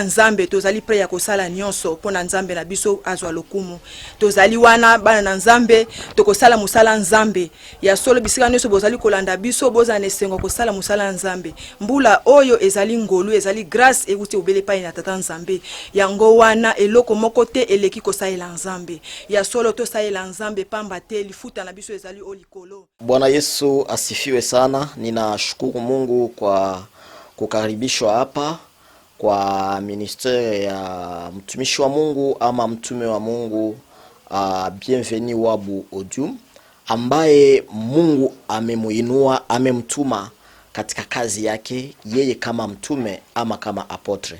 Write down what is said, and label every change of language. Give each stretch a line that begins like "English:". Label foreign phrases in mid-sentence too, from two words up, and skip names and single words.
Lingala: nzambe tozali pre ya kosala nyonso pona nzambe na biso azwa lokumu tozali wana bana na nzambe tokosala musala nzambe ya solo bisika nyonso bozali kolanda biso boza nesengo kosala musala nzambe mbula oyo ezali ngolu ezali grâce ekuti obele pa na tata nzambe yango wana eloko moko te eleki kosalela nzambe ya solo to salela nzambe pamba te lifuta na biso ezali olikolo.
Swahili: Bwana Yesu asifiwe sana. Ninashukuru Mungu kwa kukaribishwa hapa kwa ministeri ya mtumishi wa Mungu ama mtume wa Mungu Bienvenue Wabu Odum, ambaye Mungu amemuinua, amemtuma katika kazi yake yeye kama mtume ama kama apotre.